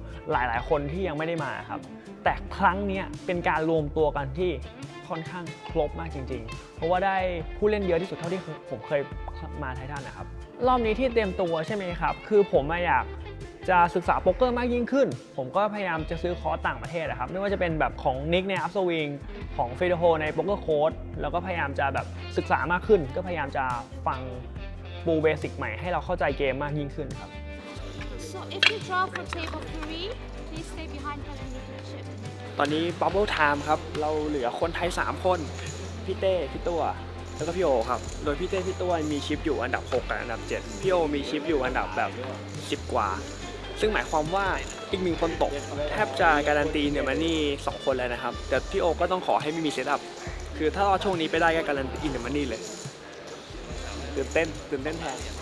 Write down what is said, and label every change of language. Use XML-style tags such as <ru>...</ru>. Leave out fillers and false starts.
<th>หลายคนที่ยังไม่ได้มาครับแต่ครั้งนี้เป็นการรวมตัวกันที่ค่อนข้างครบมากจริงๆเพราะว่าได้ผู้เล่นเยอะที่สุดเท่าที่ผมเคยมาไททันนะครับรอบนี้ที่เตรียมตัวใช่ไหมครับคือผมอยากจะศึกษาโป๊กเกอร์มากยิ่งขึ้นผมก็พยายามจะซื้อคอร์สต่างประเทศนะครับไม่ว่าจะเป็นแบบของนิกในอัพสวิงของเฟเดโฮในโป๊กเกอร์โค้ดแล้วก็พยายามจะแบบศึกษามากขึ้นก็พยายามจะฟังปูเบสิกใหม่ให้เราเข้าใจเกมมากยิ่งขึ้นครับ</th> <en>So if you draw for table 3, please stay behind and leave your chip.</en> <th>ตอนนี้ Bubble Time ครับเราเหลือคนไทย3คนพี่เต้พี่ตัวแล้วก็พี่โอครับโดยพี่เต้พี่ตัวมีชิปอยู่อันดับ6กับอันดับ7พี่โอมีชิปอยู่อันดับแบบ10กว่าซึ่งหมายความว่าอีก1คนตกแทบจะการันตีเนี่ยมันนี่2คนแล้วนะครับแต่พี่โอก็ต้องขอให้ไม่มีเซตอัพคือถ้ารอดช่วงนี้ไปได้ก็การันตีเนี่ยมันนี่เลยตื่นเต้นแทน</th>